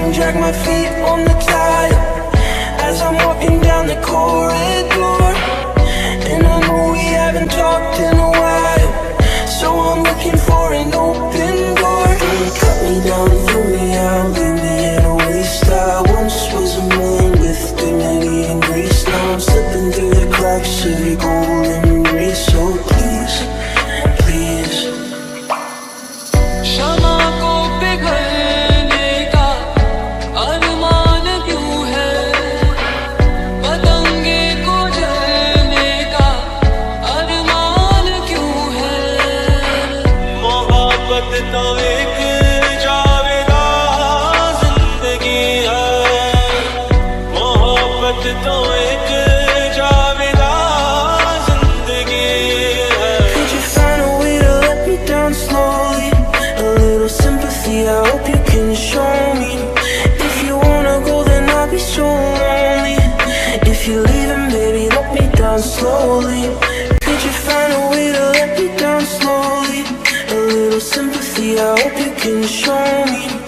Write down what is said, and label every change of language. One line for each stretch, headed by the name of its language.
English: My feet on the tile as I'm walking down the corridor, and I know we haven't talked in a while, so I'm looking for an open door. Don't cut me down, throw me out, leave me in a waste. I once was a man with dignity and grace. Now I'm slipping through the cracks of your golden embrace. So please, please,
Hindi: क्षमा को पिघलने का अरमान क्यों है, पतंगे को जलने का अरमान क्यों है। मोहब्बत तो एक जावेदा जिंदगी है, मोहब्बत तो एक जावेदा जिंदगी है।
English: could you find a way to let me down slowly? A little sympathy, I hope you can show me. If you wanna go, then I'll be so lonely. If you're leaving, baby, let me down slowly. Could you find a way to let me down slowly? A little sympathy, I hope you can show me.